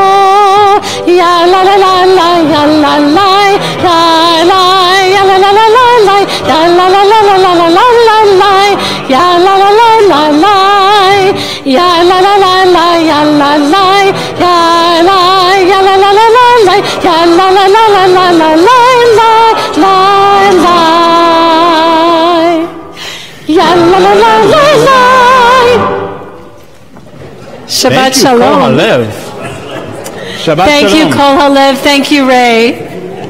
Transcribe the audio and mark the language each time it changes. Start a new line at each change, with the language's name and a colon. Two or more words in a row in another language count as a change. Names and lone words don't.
English: Ya la la la la ya la la ya la ya la la la la la ya la la la la la la la la ya la la la la la ya la la la la ya la la ya la ya la la la la la ya la la la la la la la la la ya la la la la la. Shabbat Thank you, shalom. Kol Halev. Shabbat Thank shalom. you, Kol Halev. Thank you, Ray.